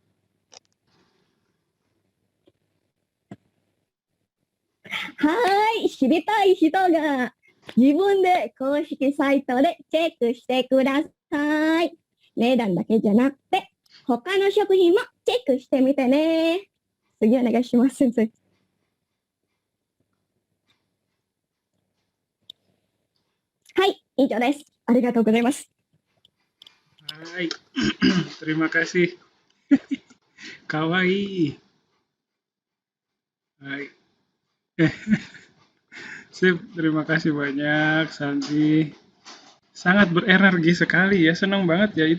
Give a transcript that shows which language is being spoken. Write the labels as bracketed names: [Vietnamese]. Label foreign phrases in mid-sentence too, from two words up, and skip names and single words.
[Japanese] 知りたい人が自分で公式サイトでチェックしてください。値段だけじゃなくて、他の食品もチェックしてみてね。次お願いします、先生。はい、以上です。ありがとうございます。 [Indonesian] Hai, terima kasih. [Japanese] Kawaii. Hai. [Indonesian] Sip, terima kasih banyak Santi. Sangat berenergi sekali ya, senang banget ya.